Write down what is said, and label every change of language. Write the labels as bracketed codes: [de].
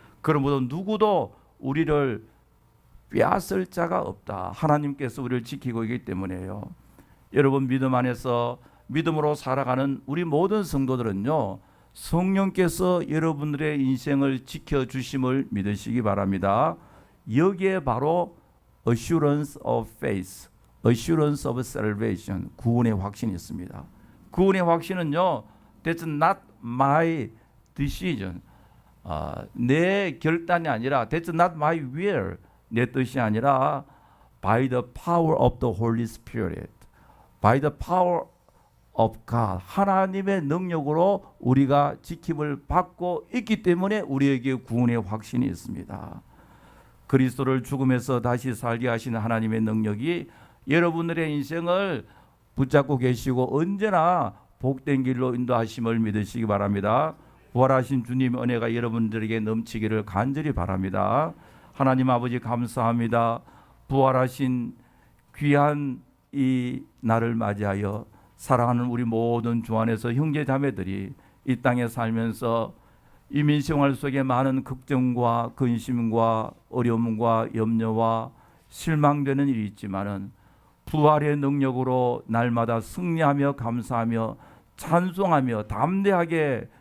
[ko] 그러므로 누구도 우리를 빼앗을 자가 없다. 하나님께서 우리를 지키고 있기 때문에요. 여러분 믿음 안에서 믿음으로 살아가는 우리 모든 성도들은요, 성령께서 여러분들의 인생을 지켜주심을 믿으시기 바랍니다. 여기에 바로 [en] assurance of faith, assurance of salvation, [ko] 구원의 확신이 있습니다. 구원의 확신은요, [en] that's not my decision, [ko] 내 결단이 아니라 [en] that's not my will, [ko] 내 뜻이 아니라 [en] by the power of the Holy Spirit, by the power of God, [ko] 하나님의 능력으로 우리가 지킴을 받고 있기 때문에 우리에게 구원의 확신이 있습니다. 그리스도를 죽음에서 다시 살게 하시는 하나님의 능력이 여러분들의 인생을 붙잡고 계시고 언제나 복된 길로 인도하심을 믿으시기 바랍니다. 부활하신 주님의 은혜가 여러분들에게 넘치기를 간절히 바랍니다. 하나님 아버지 감사합니다. 부활하신 귀한 이 날을 맞이하여 사랑하는 우리 모든 주 안에서 형제 자매들이 이 땅에 살면서 이민생활 속에 많은 걱정과 근심과 어려움과 염려와 실망되는 일이 있지만은 부활의 능력으로 날마다 승리하며 감사하며 찬송하며 담대하게